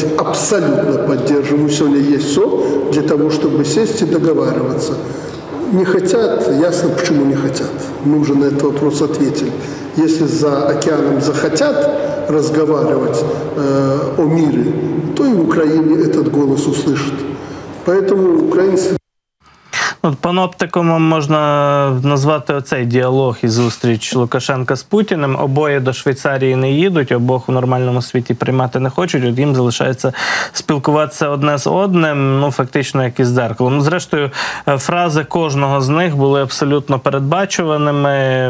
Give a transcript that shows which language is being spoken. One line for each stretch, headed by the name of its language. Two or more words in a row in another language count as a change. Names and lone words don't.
Russian: Абсолютно поддерживаю. Сегодня есть все для того, чтобы сесть и договариваться. Не хотят, ясно, почему не хотят. Мы уже на этот вопрос ответили. Если за океаном захотят разговаривать о мире, то и в Украине этот голос услышат. Поэтому украинцы...
Ukrainian: Паноптиком можна назвати оцей діалог і зустріч Лукашенка з Путіним. Обоє до Швейцарії не їдуть, обох в нормальному світі приймати не хочуть. От їм залишається спілкуватися одне з одним, фактично як із дзеркалом. Зрештою, фрази кожного з них були абсолютно передбачуваними.